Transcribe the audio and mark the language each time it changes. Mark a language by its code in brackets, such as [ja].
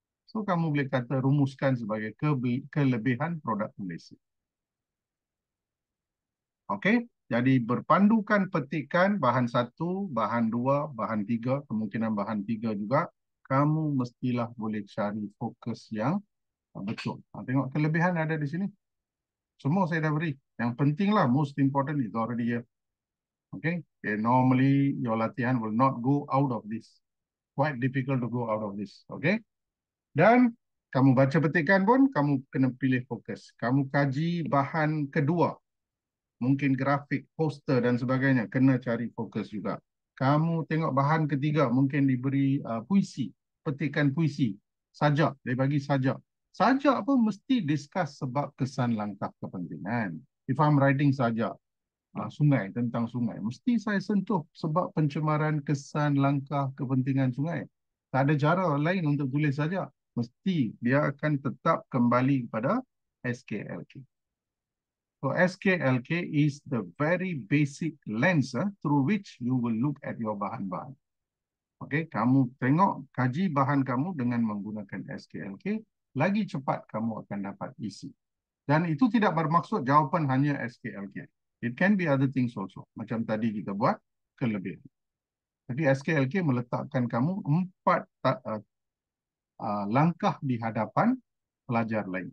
[ms] So kamu boleh kata rumuskan sebagai kelebihan produk Malaysia. Okey. Jadi berpandukan petikan bahan 1, bahan 2, bahan 3, kemungkinan bahan 3 juga. Kamu mestilah boleh cari fokus yang betul. Tengok kelebihan ada di sini. Semua saya dah beri. Yang pentinglah, [en] most important is already here. Okay. Normally your latihan will not go out of this. Quite difficult to go out of this. Okay. [ms] Dan kamu baca petikan pun, kamu kena pilih fokus. Kamu kaji bahan kedua. Mungkin grafik, poster dan sebagainya. Kena cari fokus juga. Kamu tengok bahan ketiga, mungkin diberi puisi. Petikan puisi. Sajak. Dia bagi sajak. Sajak pun mesti discuss sebab kesan langkah kepentingan. [en] If I'm writing [ms] sajak, sungai, tentang sungai, mesti saya sentuh sebab pencemaran kesan langkah kepentingan sungai. Tak ada cara lain untuk tulis sajak. Mesti dia akan tetap kembali kepada SKLK. [en] So SKLK is the very basic lens through which you will look at your bahan-bahan. [ms] Okay, kamu tengok, kaji bahan kamu dengan menggunakan SKLK, lagi cepat kamu akan dapat isi. Dan itu tidak bermaksud jawapan hanya SKLK. [en] It can be other things also. [ms] Macam tadi kita buat kelebihan. Jadi SKLK meletakkan kamu 4 langkah di hadapan pelajar lain.